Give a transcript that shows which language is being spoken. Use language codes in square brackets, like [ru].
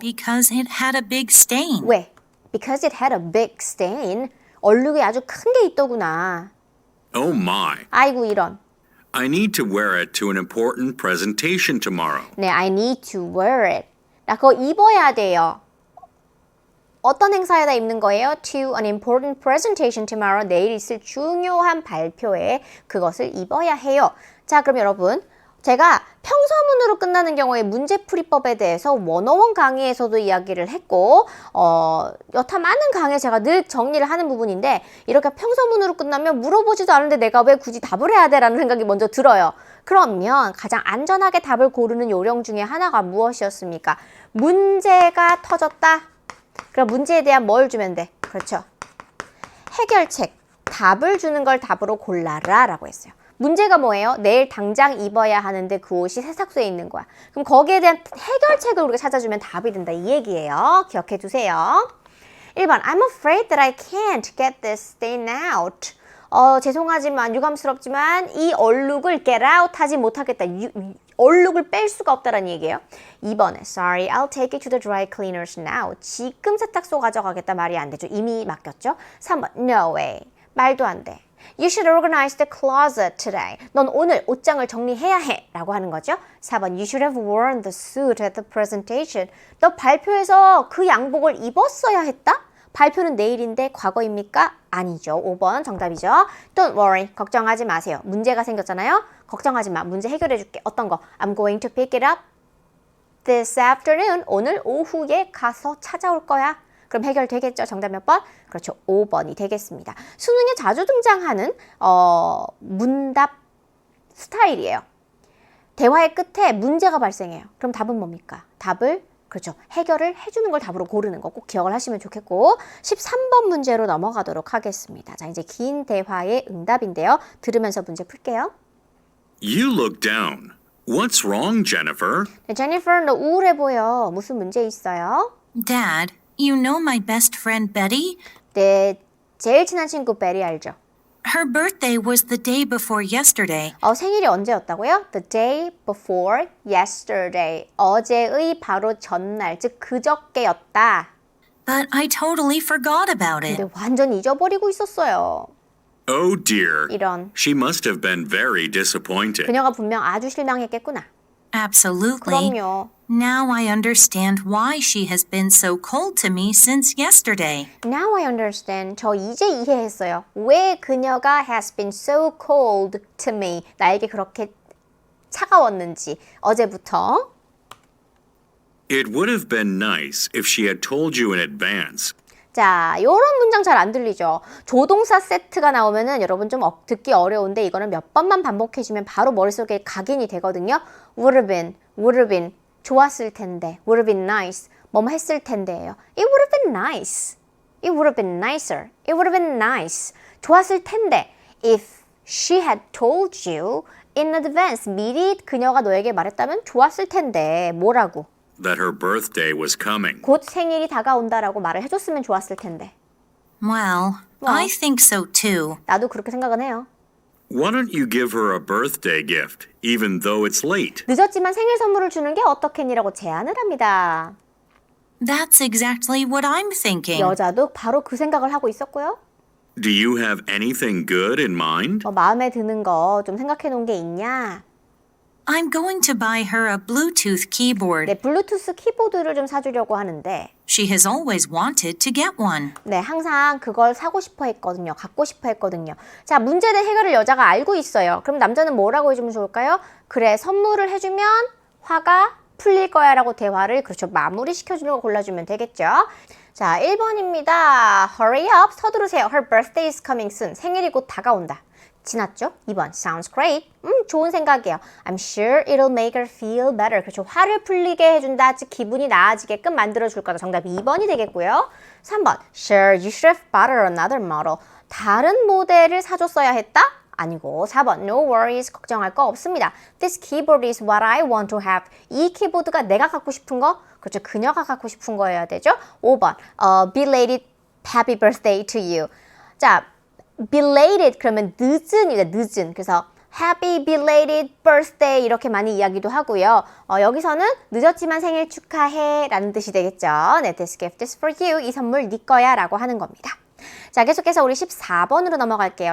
[en] because it had a big stain. [ko] 왜? [en] Because it had a big stain. [ko] 얼룩이 아주 큰 게 있더구나. [en] Oh my. [ko] 아이고 이런. [en] I need to wear it to an important presentation tomorrow. [ko] 네, [en] I need to wear it. [ko] 나 그거 입어야 돼요. 어떤 행사에다 입는 거예요? [en] To an important presentation tomorrow. [ko] 내일 있을 중요한 발표에 그것을 입어야 해요. 자, 그럼 여러분. 제가 평서문으로 끝나는 경우에 문제풀이법에 대해서 101 강의에서도 이야기를 했고 여타 많은 강의에 제가 늘 정리를 하는 부분인데 이렇게 평서문으로 끝나면 물어보지도 않은데 내가 왜 굳이 답을 해야 돼? 라는 생각이 먼저 들어요. 그러면 가장 안전하게 답을 고르는 요령 중에 하나가 무엇이었습니까? 문제가 터졌다. 그럼 문제에 대한 뭘 주면 돼? 그렇죠. 해결책, 답을 주는 걸 답으로 골라라 라고 했어요. 문제가 뭐예요? 내일 당장 입어야 하는데 그 옷이 세탁소에 있는 거야. 그럼 거기에 대한 해결책을 우리가 찾아주면 답이 된다. 이 얘기예요. 기억해 두세요. [en] 1번 I'm afraid that I can't get this stain out. [ko] 죄송하지만 유감스럽지만 이 얼룩을 get out 하지 못하겠다. 얼룩을 뺄 수가 없다라는 얘기예요. [en] 2번에 Sorry, I'll take it to the dry cleaners now. [ko] 지금 세탁소 가져가겠다 말이 안 되죠. 이미 맡겼죠. 3번 [en] No way. [ko] 말도 안 돼. [en] You should organize the closet today. [ko] 넌 오늘 옷장을 정리해야 해. 라고 하는 거죠. [en] 4번 You should have worn the suit at the presentation. [ko] 너 발표에서 그 양복을 입었어야 했다? 발표는 내일인데 과거입니까? 아니죠. 5번 정답이죠. [en] Don't worry. [ko] 걱정하지 마세요. 문제가 생겼잖아요. 걱정하지 마. 문제 해결해 줄게. 어떤 거? [en] I'm going to pick it up this afternoon. [ko] 오늘 오후에 가서 찾아올 거야. 그럼 해결되겠죠? 정답 몇 번? 그렇죠. 5번이 되겠습니다. 수능에 자주 등장하는 문답 스타일이에요. 대화의 끝에 문제가 발생해요. 그럼 답은 뭡니까? 답을 그렇죠. 해결을 해주는 걸 답으로 고르는 거 꼭 기억을 하시면 좋겠고 13번 문제로 넘어가도록 하겠습니다. 자, 이제 긴 대화의 응답인데요. 들으면서 문제 풀게요. [en] You look down. What's wrong, Jennifer? [ko] 네, 제니퍼, 너 우울해 보여. 무슨 문제 있어요? [en] Dad, you know my best friend Betty? [ko] 네, 제일 친한 친구 베리 알죠? [en] Her birthday was the day before yesterday. [ko] 생일이 언제였다고요? [en] The day before yesterday. [ko] 어제의 바로 전날, 즉 그저께였다. [en] But I totally forgot about it. [ko] 근데 완전 잊어버리고 있었어요. [en] Oh dear. [ko] 이런. [en] She must have been very disappointed. [ko] 그녀가 분명 아주 실망했겠구나. [en] Absolutely. [ko] 그럼요. [en] Now I understand why she has been so cold to me since yesterday. Now I understand. [ko] 저 이제 이해했어요. 왜 그녀가 [en] has been so cold to me. [ko] 나에게 그렇게 차가웠는지 어제부터. [en] It would have been nice if she had told you in advance. [ko] 자, 요런 문장 잘 안 들리죠? 조동사 세트가 나오면은 여러분 좀 듣기 어려운데 이거는 몇 번만 반복해주면 바로 머릿속에 각인이 되거든요. [en] would have been, [ko] 좋았을 텐데, [en] would have been nice, [ko] 뭐뭐 했을 텐데예요. [en] It would have been nice. It would have been nicer. It would have been nice. [ko] 좋았을 텐데, [en] if she had told you in advance, [ko] 미리 그녀가 너에게 말했다면 좋았을 텐데, 뭐라고? [en] That her birthday was coming. [ko] 곧 생일이 다가온다라고 말을 해줬으면 좋았을 텐데. [en] Well, I think so too. [ko] 나도 그렇게 생각은 해요. [en] Why don't you give her a birthday gift, even though it's late? [ko] 늦었지만 생일 선물을 주는 게 어떻겠니라고 제안을 합니다. [en] That's exactly what I'm thinking. [ko] 여자도 바로 그 생각을 하고 있었고요. [en] Do you have anything good in mind? [ko] 마음에 드는 거 좀 생각해 놓은 게 있냐? [en] I'm going to buy her a Bluetooth keyboard. [ko] 네, 블루투스 키보드를 좀 사주려고 하는데 [en] She has always wanted to get one. [ko] 네, 항상 그걸 사고 싶어 했거든요. 갖고 싶어 했거든요. 자, 문제된 해결을 여자가 알고 있어요. 그럼 남자는 뭐라고 해주면 좋을까요? 그래, 선물을 해주면 화가 풀릴 거야 라고 대화를 그렇죠. 마무리 시켜주는 거 골라주면 되겠죠. 자, 1번입니다. [en] Hurry up, [ko] 서두르세요. [en] Her birthday is coming soon. [ko] 생일이 곧 다가온다. 지났죠? 2번, [en] sounds great. [ko] 좋은 생각이에요. [en] I'm sure it'll make her feel better. [ko] 그렇죠. 화를 풀리게 해준다. 즉, 기분이 나아지게끔 만들어줄 거다. 정답 2번이 되겠고요. [en] 3번, sure, you should have bought her another model. [ko] 다른 모델을 사줬어야 했다? 아니고 4번, [en] no worries, [ko] 걱정할 거 없습니다. [en] This keyboard is what I want to have. [ko] 이 키보드가 내가 갖고 싶은 거? 그렇죠. 그녀가 갖고 싶은 거여야 되죠. [en] 5번, belated happy birthday to you. [ko] 자, belated 그러면 늦은이다. 늦은. 그래서 [en] happy belated birthday [ko] 이렇게 많이 이야기도 하고요. 여기서는 늦었지만 생일 축하해 라는 뜻이 되겠죠. 네, [en] this gift is for you. [ko] 이 선물 네 거야 라고 하는 겁니다. 자, 계속해서 우리 14번으로 넘어갈게요.